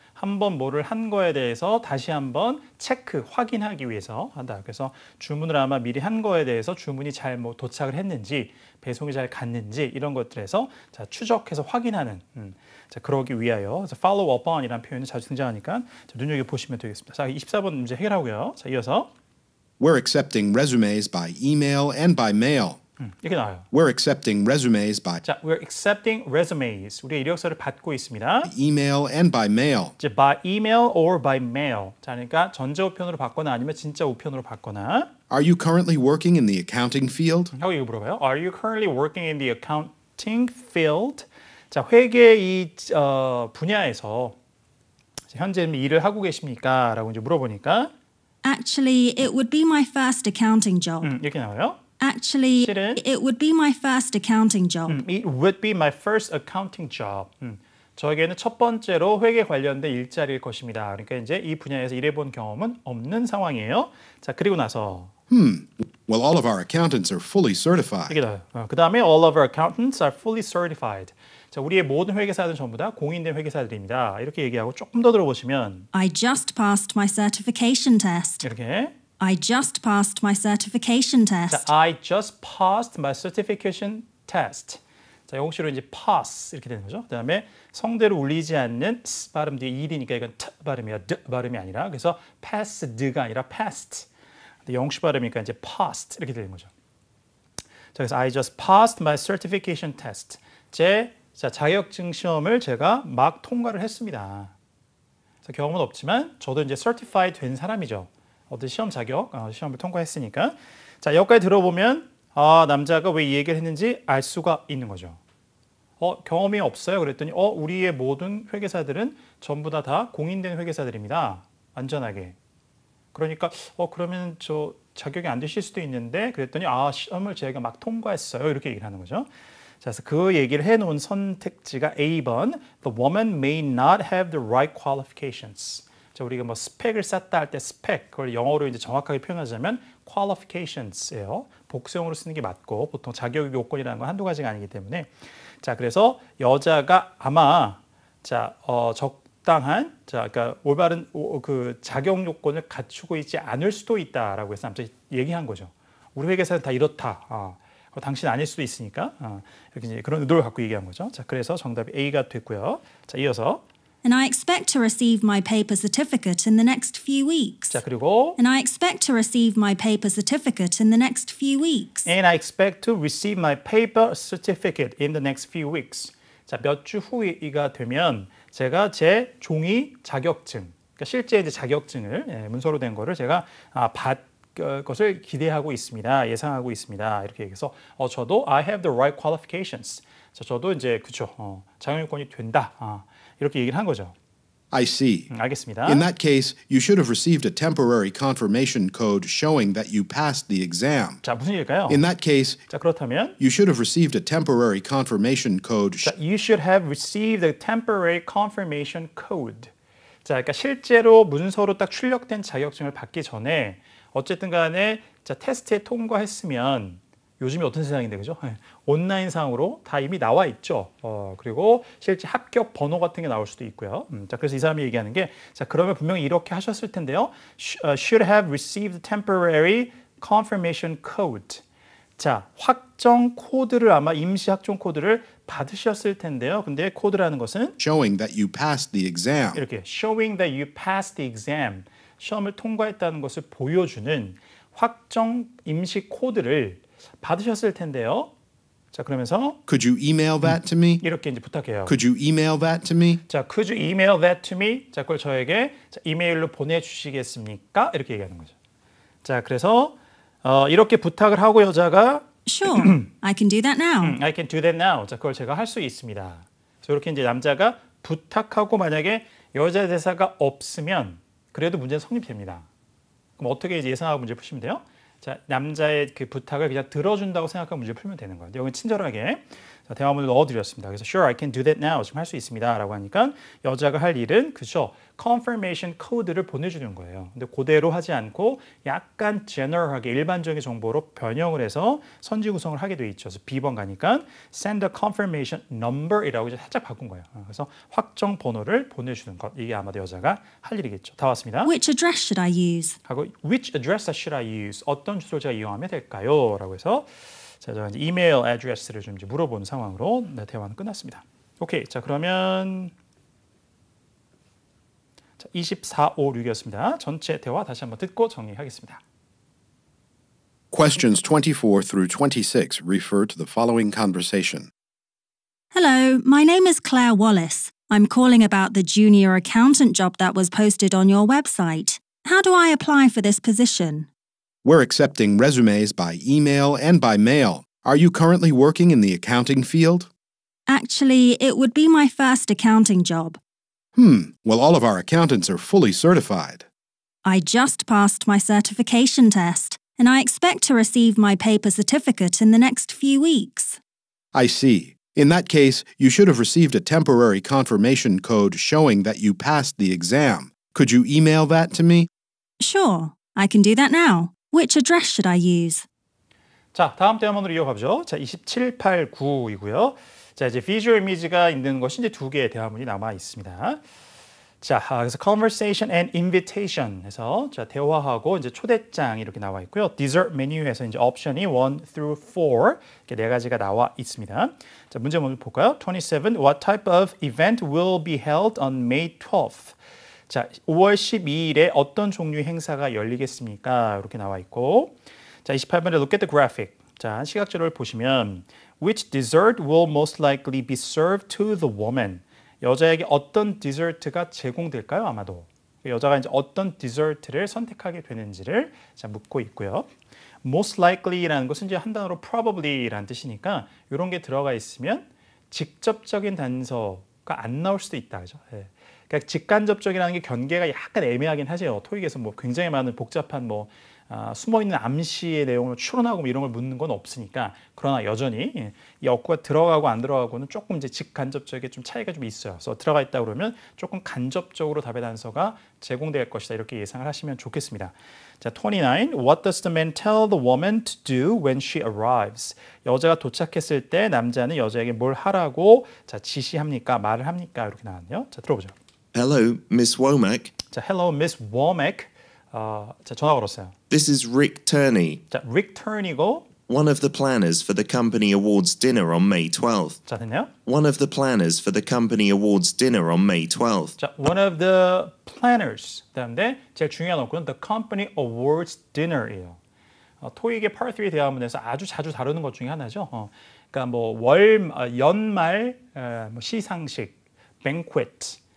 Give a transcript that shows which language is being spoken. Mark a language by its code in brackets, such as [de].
[ko] 한번 뭐를 한 거에 대해서 다시 한번 체크, 확인하기 위해서 한다. 그래서 주문을 아마 미리 한 거에 대해서 주문이 잘 뭐 도착을 했는지, 배송이 잘 갔는지 이런 것들에서 자, 추적해서 확인하는 자, 그러기 위하여 그래서 follow up on이라는 표현이 자주 등장하니까 자, 눈여겨보시면 되겠습니다. 자, 24번 문제 해결하고요. 자, 이어서 [en] We're accepting resumes by email and by mail. [ko] 이렇게 나와요. [en] We're accepting resumes by 자, we're accepting resumes. [ko] 우리의 이력서를 받고 있습니다. [en] email and by mail. 이제 by email or by mail. [ko] 자, 그러니까 전자 우편으로 받거나 아니면 진짜 우편으로 받거나. [en] Are you currently working in the accounting field? [ko] 하고 이거 물어봐요. [en] Are you currently working in the accounting field? [ko] 자, 회계 이 분야에서 현재 일을 하고 계십니까? 라고 이제 물어보니까 [en] Actually, it would be my first accounting job. [ko] 이렇게 나와요. [en] Actually, [ko] 실은 [en] it would be my first accounting job. It would be my first accounting job. [ko] 저에게는 첫 번째로 회계 관련된 일자리일 것입니다. 그러니까 이제 이 분야에서 일해본 경험은 없는 상황이에요. 자, 그리고 나서 [en] Well, all of our accountants are fully certified. [ko] 이게 나요. 그 다음에 [en] all of our accountants are fully certified. [ko] 자, 우리의 모든 회계사들은 전부 다 공인된 회계사들입니다. 이렇게 얘기하고 조금 더 들어보시면 [en] I just passed my certification test. [ko] 이렇게 [en] I just passed my certification 자, test. I just passed my certification test. [ko] 자, 영어식으로 이제 pass 이렇게 되는 거죠. 그다음에 성대로 울리지 않는 s 발음 뒤에 일이니까 이건 t 발음이야, d 발음이 아니라 그래서 passed가 아니라 passed. 근데 영어식 발음이니까 이제 passed 이렇게 되는 거죠. 자, 그래서 [en] I just passed my certification test. [ko] 제 자격증 시험을 제가 막 통과를 했습니다. 그래서 경험은 없지만 저도 이제 certified 된 사람이죠. 어떤 시험 자격, 시험을 통과했으니까. 자, 여기까지 들어보면 남자가 왜 이 얘기를 했는지 알 수가 있는 거죠. 경험이 없어요. 그랬더니 우리의 모든 회계사들은 전부 다 공인된 회계사들입니다. 안전하게. 그러니까 그러면 저 자격이 안 되실 수도 있는데 그랬더니 시험을 제가 막 통과했어요. 이렇게 얘기를 하는 거죠. 자, 그래서 그 얘기를 해놓은 선택지가 A번. [en] The woman may not have the right qualifications. [ko] 자, 우리가 뭐 스펙을 쌓다 할 때 스펙, 그걸 영어로 이제 정확하게 표현하자면 qualifications예요. 복수형으로 쓰는 게 맞고 보통 자격 요건이라는 건 한두 가지가 아니기 때문에 자, 그래서 여자가 아마 자, 적당한 자, 그러니까 올바른 그 자격 요건을 갖추고 있지 않을 수도 있다라고 해서 아무튼 얘기한 거죠. 우리 회계사는 다 이렇다. 당신 아닐 수도 있으니까 이렇게 이제 그런 의도를 갖고 얘기한 거죠. 자, 그래서 정답이 A가 됐고요. 자, 이어서 [en] And I expect to receive my paper certificate in the next few weeks. [ko] 자, 그리고 [en] And I expect to receive my paper certificate in the next few weeks. And I expect to receive my paper certificate in the next few weeks. [ko] 자, 몇 주 후가 되면 제가 제 종이 자격증, 그러니까 실제 이제 자격증을 문서로 된 거를 제가 받 것을 기대하고 있습니다. 예상하고 있습니다. 이렇게 얘기해서 저도 [en] I have the right qualifications. [ko] 자, 저도 이제 그쵸 자격 요건이 된다. 이렇게 얘기를 한 거죠. [en] I see. [ko] 알겠습니다. [en] In that case, you should have received a temporary confirmation code showing that you passed the exam. [ko] 자, 무슨 얘기일까요? [en] In that case, [ko] 자, 그렇다면 [en] you should have received a temporary confirmation code. 자, you should have received a temporary confirmation code. [ko] 자, 그러니까 실제로 문서로 딱 출력된 자격증을 받기 전에 어쨌든 간에 자, 테스트에 통과했으면 요즘이 어떤 세상인데 그죠? 온라인상으로 다 이미 나와 있죠. 그리고 실제 합격 번호 같은 게 나올 수도 있고요. 자, 그래서 이 사람이 얘기하는 게 자, 그러면 분명히 이렇게 하셨을 텐데요. [en] Should have received temporary confirmation code. [ko] 자, 확정 코드를 아마 임시 확정 코드를 받으셨을 텐데요. 근데 코드라는 것은 [en] showing that you passed the exam. [ko] 이렇게 [en] showing that you passed the exam. [ko] 시험을 통과했다는 것을 보여주는 확정 임시 코드를 받으셨을 텐데요. 자, 그러면서 [en] Could you email that to me? [ko] 이렇게 이제 부탁해요. [en] Could you email that to me? 자, could you email that to me? [ko] 자, 그걸 저에게 자, 이메일로 보내주시겠습니까? 이렇게 얘기하는 거죠. 자, 그래서 이렇게 부탁을 하고 여자가 [en] Sure, I can do that now. I can do that now. [ko] 자, 그걸 제가 할 수 있습니다. 그래서 이렇게 이제 남자가 부탁하고 만약에 여자 대사가 없으면 그래도 문제는 성립됩니다. 그럼 어떻게 이제 예상하고 문제 푸시면 돼요? 자, 남자의 그 부탁을 그냥 들어준다고 생각하고 문제 풀면 되는 거예요. 여기 친절하게 자, 대화문을 넣어드렸습니다. 그래서 [en] sure, I can do that now. [ko] 지금 할 수 있습니다. 라고 하니까 여자가 할 일은 그죠? confirmation code를 보내주는 거예요. 근데 그대로 하지 않고 약간 general하게 일반적인 정보로 변형을 해서 선지 구성을 하게 돼 있죠. 그래서 B번 가니까 send a confirmation number이라고 이제 살짝 바꾼 거예요. 그래서 확정 번호를 보내주는 것. 이게 아마도 여자가 할 일이겠죠. 다 왔습니다. [en] Which address should I use? [ko] 하고 [en] which address should I use? [ko] 어떤 주소를 제가 이용하면 될까요? 라고 해서 자, 제가 이제 이메일 애드레스를 좀 이제 물어보는 상황으로 네, 대화는 끝났습니다. 오케이, 자 그러면 자, 24, 5, 6이었습니다. 전체 대화 다시 한번 듣고 정리하겠습니다. [en] Questions 24 through 26 refer to the following conversation. Hello, my name is Claire Wallace. I'm calling about the junior accountant job that was posted on your website. How do I apply for this position? We're accepting resumes by email and by mail. Are you currently working in the accounting field? Actually, it would be my first accounting job. Well, all of our accountants are fully certified. I just passed my certification test, and I expect to receive my paper certificate in the next few weeks. I see. In that case, you should have received a temporary confirmation code showing that you passed the exam. Could you email that to me? Sure, I can do that now. Which address should I use? [ko] 자, 다음 대화문으로 이어가죠. 자, 27, 8, 9이고요. 자, 이제 visual image가 있는 것이 이제 두 개의 대화문이 남아 있습니다. 자, 그래서 [en] conversation and invitation [ko] 해서 자, 대화하고 이제 초대장이 이렇게 나와 있고요. dessert 메뉴에서 이제 옵션이 1 through 4 이렇게 네 가지가 나와 있습니다. 자, 문제 먼저 볼까요? 27. [en] What type of event will be held on May 12th? [ko] 자, 5월 12일에 어떤 종류의 행사가 열리겠습니까? 이렇게 나와 있고 자, 28번에 [en] look at the graphic. [ko] 자, 시각 자료를 보시면 [en] Which dessert will most likely be served to the woman? [ko] 여자에게 어떤 디저트가 제공될까요? 아마도. 여자가 이제 어떤 디저트를 선택하게 되는지를 자, 묻고 있고요. Most likely라는 것은 이제 한 단어로 probably라는 뜻이니까 이런 게 들어가 있으면 직접적인 단서가 안 나올 수도 있다. 그죠? 예. 그러니까 직간접적이라는 게 경계가 약간 애매하긴 하죠. 토익에서 뭐 굉장히 많은 복잡한 뭐 숨어있는 암시의 내용을 추론하고 뭐 이런 걸 묻는 건 없으니까 그러나 여전히 이 어구가 들어가고 안 들어가고는 조금 이제 직간접적인 좀 차이가 좀 있어요. 그래서 들어가 있다 그러면 조금 간접적으로 답의 단서가 제공될 것이다 이렇게 예상을 하시면 좋겠습니다. 자, 29. [en] What does the man tell the woman to do when she arrives? [ko] 여자가 도착했을 때 남자는 여자에게 뭘 하라고 자, 지시합니까? 말을 합니까? 이렇게 나왔네요. 자, 들어보죠. [en] Hello, Miss Womack. [ko] 자, [en] hello, Miss Womack. [ko] 자, 전화 걸었어요. [en] This is Rick Turney, [ko] 자, Rick Turney고 [en] one of the planners for the company awards dinner on May 12th. [ko] 자, 됐네요. [en] One of the planners for the company awards dinner on May 12th. 자, one of the planners. [ko] 그다음에 제일 중요한 어구는 the company awards dinner이에요. 토익의 Part 3 대화문에서 아주 자주 다루는 것 중에 하나죠. 그러니까 뭐 연말 뭐 시상식, banquet.